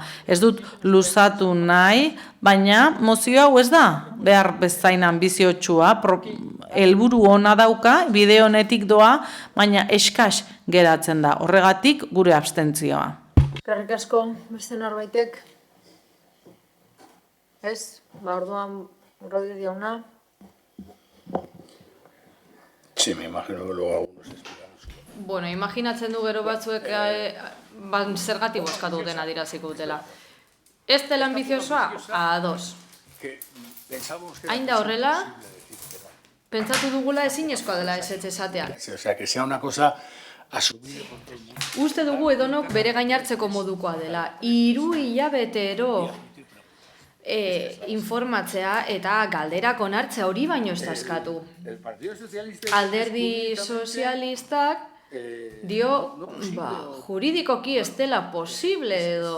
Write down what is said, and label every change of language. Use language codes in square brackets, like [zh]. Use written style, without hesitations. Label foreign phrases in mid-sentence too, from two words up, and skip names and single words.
[eu] Ez dut luzatu nahi, baina mozio hau ez da behar bezain ambiziotsua, helburu ona dauka, bide honetik doa, baina eskas geratzen da. Horregatik gure abstentzioa. Eskerrik asko, beste norbaitek? Ez? Orduan Rodríguez jauna. [es] Sí, me imagino que luego algunos estudiamos. [eu] Bueno, imaginatzen du gero batzuek zergatik bozkatu duten adiraziko dutela. Ez dela ambiziosoa? Ados. Hain da horrela, pentsatu dugula ezinezkoa dela ez esatea. [es] O sea, que sea una cosa asumida por todo el mundo. [eu] Uste dugu edonok bere gainartzeko modukoa dela. 3 hilabetero informatzea eta galderak onartzea hori baino ez da eskatu. Alderdi sozialistak dio, juridikoki ez dela posible edo.